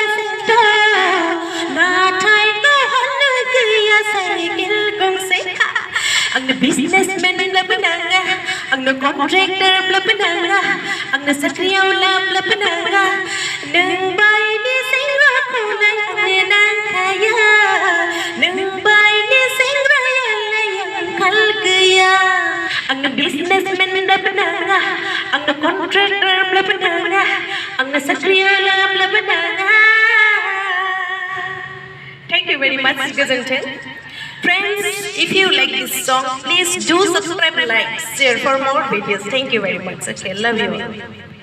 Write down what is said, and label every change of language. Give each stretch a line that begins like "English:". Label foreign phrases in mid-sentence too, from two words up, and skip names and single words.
Bodo: नाथाय गावहानो गैया साइकेल गंसे आंनो बिजनेसमेनब्लाबो नाङा आंनो कन्ट्रेक्टरब्लाबो नाङा आंनो साख्रिआवलाब्लाबो नाङा नोंबायदि सेंग्राखौलाय आंनो नांखाया नोंबायदि सेंग्रायालाय आंखाल गैया आंनो बिजनेसमेनब्लाबो नाङा आंनो कन्ट्रेक्टरब्लाबो नाङा आंनो साख्रिआवलाब्लाबो नाङा
English: Thank you very much गोजोन्थों Friends, if you like this song, please do subscribe, like, share for more videos. Thank you very much. Okay, love you.